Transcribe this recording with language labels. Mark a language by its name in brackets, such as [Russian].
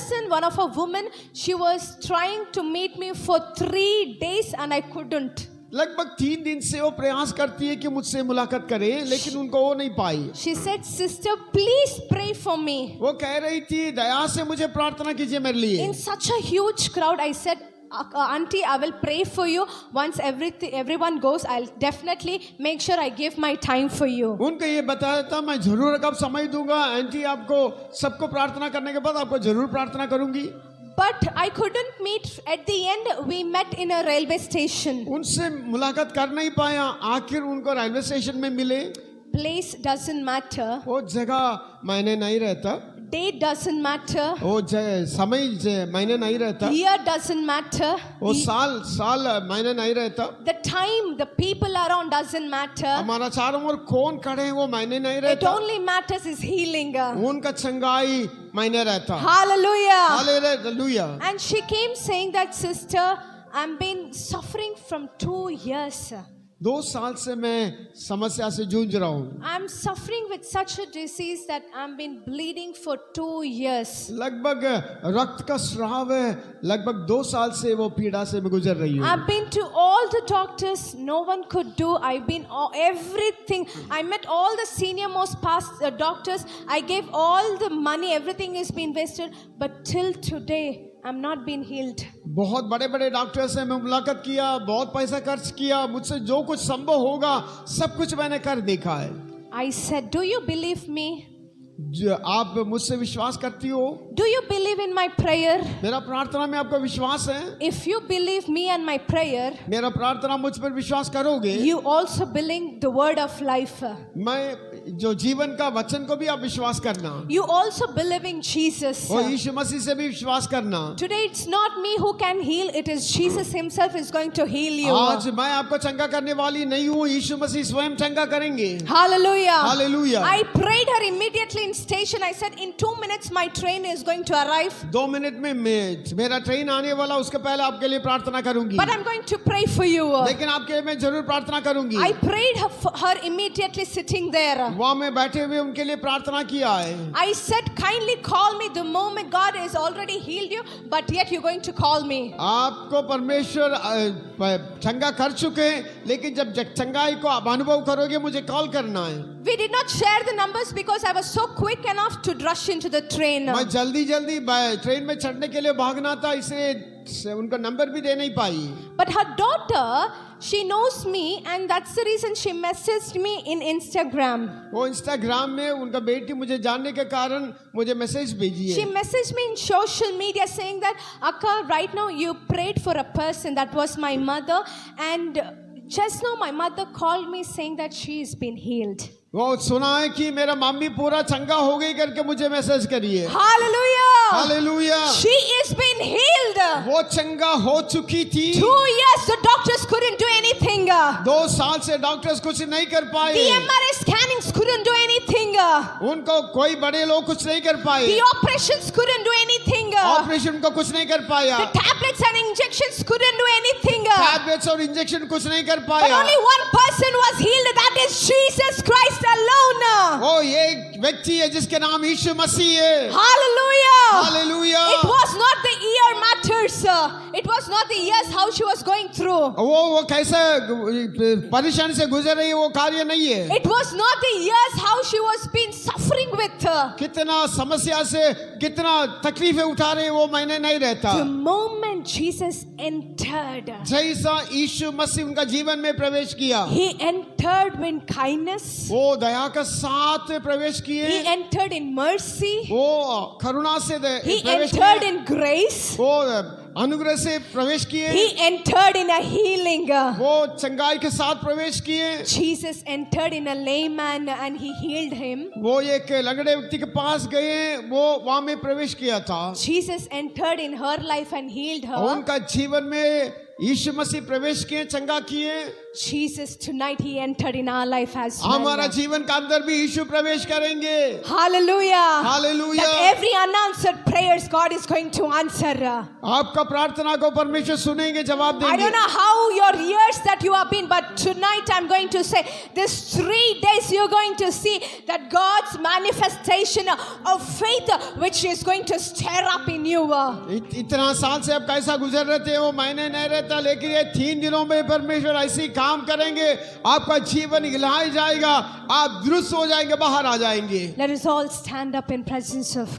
[English] One of a woman, she was trying to meet me for 3 days and I couldn't. [Hindi] लगभग 3 दिन से वो प्रयास करती है कि मुझसे मुलाकात करे, लेकिन उनको वो नहीं पाई। [English] She said, sister, please pray for me. [Hindi] वो कह रही थी दया से मुझे प्रार्थना कीजिए मेरे लिए। [English] In such a huge crowd, I said, auntie, I will pray for you. Once everyone goes, I'll definitely make sure I give my time for you. [Hindi] उनको ये बताया था मैं जरूर कब समय दूंगा आंटी, आपको सबको प्रार्थना करने के बाद आपको जरूर प्रार्थना करूंगी। [English] But I couldn't meet. At the end, we met in a railway station. [Hindi] उनसे मुलाकात कर नहीं पाया, आखिर उनको रेलवे स्टेशन में मिले। [English] Place doesn't matter. [Hindi] वो जगह मायने नहीं रहता। [English] Date doesn't matter. [Hindi] वो समय मायने नहीं रहता, [English] Year doesn't matter. [Hindi] वो साल मायने नहीं रहता, [English] The time, the people around doesn't matter. [Hindi] हमारा चारों ओर कौन खड़े हैं वो मायने नहीं [English] It [Hindi] रहता, [English] only matters is healing. [Hindi] उनका चंगाई मायने रहता। [English] Hallelujah. [Hindi] Hallelujah. [English] And she came saying that, sister, I've been suffering from 2 years. [Hindi] 2 साल से मैं समस्या से जूझ रहा हूँ, [English] I'm suffering with such a disease that I've been bleeding for 2 years. [Hindi] लगभग रक्त का स्राव है, लगभग 2 साल से वो पीड़ा से मैं गुजर रही हूँ। [English] I've been to all the doctors, no one could do. I've been everything. I met all the senior most past doctors. I gave all the money, everything has been wasted. But till today, I'm not been healed. [Hindi] बहुत बड़े बड़े doctor से मैं मुलाकात किया, बहुत पैसा खर्च किया, मुझसे जो कुछ संभव होगा सब कुछ मैंने कर देखा है। [English] I said, do you believe me? [Hindi] आप मुझसे विश्वास करती हो? [English] Do you believe in my prayer? [Hindi] मेरा प्रार्थना में आपका विश्वास है? [English] If you believe me and my prayer, [Hindi] मेरा प्रार्थना मुझ पर विश्वास करोगे? [English] you also believe the word of life. [Hindi] मैं जो जीवन का वचन को भी आप विश्वास करना, [English] You also believe in Jesus. [Hindi] और यीशु मसीह से भी विश्वास करना। [English] Today it's not me who can heal, it is Jesus himself is going to heal you. [Hindi] आज मैं आपको चंगा करने वाली नहीं हूँ, यीशु मसीह स्वयं चंगा करेंगे। [English] Hallelujah. Hallelujah. I prayed her immediately in station. I said, in 2 minutes my train is going to arrive. [Hindi] 2 minute में मेरा ट्रेन आने वाला, उसके पहले आपके लिए प्रार्थना करूंगी। [English] But I'm going to pray for you. [Hindi] लेकिन आपके लिए मैं जरूर प्रार्थना करूंगी। [English] I prayed her immediately sitting there. [Hindi] वहाँ में बैठे हुए उनके लिए प्रार्थना किया है। [English] I said, kindly call me the moment God has already healed you, but yet you're going to call me. [Hindi] आपको परमेश्वर चंगा कर चुके हैं, लेकिन जब चंगाई को आप अनुभव करोगे मुझे कॉल करना है। [English] We did not share the numbers because I was so quick enough to rush into the train. [Hindi] मैं जल्दी ट्रेन में चढ़ने के लिए भागना था, इसलिए उनका नंबर भी दे नहीं पाई। [English] But her daughter, she knows me, and that's the reason she messaged me in Instagram. [Hindi] वो इंस्टाग्राम में उनका बेटी मुझे जानने के कारण मुझे मैसेज भेजी [English] She [Hindi] है। [English] messaged me in social media saying that, Akka, right now you prayed for a person, that was my mother, and just now my mother called me saying that she has been healed. [Hindi] वो सुना है कि मेरा mummy पूरा चंगा हो गई करके मुझे मैसेज करी है। [English] Hallelujah! [Hindi] Hallelujah. [English] She is been healed. [Hindi] वो चंगा हो चुकी थी। [English] 2 years the doctors couldn't do anything. [Hindi] 2 साल से डॉक्टर्स कुछ नहीं कर पाए। [English] The MRI scannings couldn't do anything. [Hindi] उनको कोई बड़े लोग कुछ नहीं कर पाए। [English] The operations couldn't do anything. [Hindi] Operation को कुछ नहीं कर पाया। [English] The tablets and injections couldn't do anything. [Hindi] Tablets और इंजेक्शन कुछ नहीं कर [English] But [Hindi] पाया। [English] only one person was healed, that is Jesus Christ alone. [Hindi] वो ये व्यक्ति है जिसके नाम यीशु मसीह है। [English] Hallelujah. [Hindi] Hallelujah. [English] It was not the year matters. It was not the years how she was going through. [Hindi] वो कैसे परेशानी से गुजर रही है वो कार्य नहीं है। [English] It was not the years how she was been suffering with. [Hindi] कितना समस्या से कितना तकलीफें उठा रहे वो मैंने नहीं रहता। [English] The moment Jesus entered, [Hindi] जैसा यीशु मसीह उनका जीवन में प्रवेश किया, [English] he entered in kindness. [Hindi] वो दया के साथ प्रवेश किए। [English] He entered in mercy. [Hindi] वो करुणा से [English] He [Hindi] प्रवेश [English] entered [Hindi] किए। [English] in grace. [Hindi] वो अनुग्रह से प्रवेश किए। [English] He entered in a healing. [Hindi] वो चंगाई के साथ प्रवेश किए। [English] Jesus entered in a lame man and he healed him. [Hindi] वो एक लंगड़े व्यक्ति के पास गए, वो वहां में प्रवेश किया था। [English] Jesus entered in her life and healed her. [Hindi] उनका जीवन में यीशु मसीह प्रवेश किए, चंगा किए। [English] Jesus, tonight he entered in our life as well. [Hindi] हमारा जीवन का अंदर भी यीशु प्रवेश करेंगे। [English] Hallelujah. [Hindi] Hallelujah. [English] That every unanswered prayers God is going to answer. [Hindi] आपका प्रार्थना को परमेश्वर सुनेंगे, जवाब [English] I [Hindi] देंगे। [English] don't know how your years that you have been, but tonight I'm going to say, this 3 days you're going to see that God's manifestation of faith which is going to stir up in you. [Hindi] इतना साल से आप कैसा गुजर रहे थे वो मायने नहीं रहता, लेकिन ये 3 दिनों में परमेश्वर ऐसी काम करेंगे, आपका जीवन हिलाया जाएगा, आप दुरुस्त हो जाएंगे, बाहर आ जाएंगे। [English] Let us all stand up in presence of